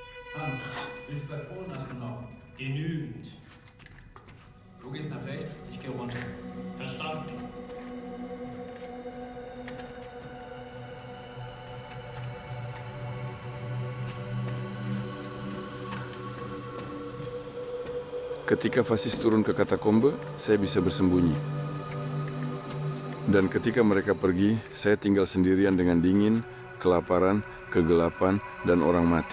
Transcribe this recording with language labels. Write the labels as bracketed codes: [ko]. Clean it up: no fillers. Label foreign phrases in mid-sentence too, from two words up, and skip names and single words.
[de] Hans, wie viel Patronen hast du noch? Genügend. Du gehst nach rechts, ich gehe runter. Verstanden. [id] Ketika fasis turun ke katakombe, saya bisa bersembunyi. Dan ketika mereka pergi, saya tinggal sendirian dengan dingin, kelaparan, kegelapan, dan orang mati.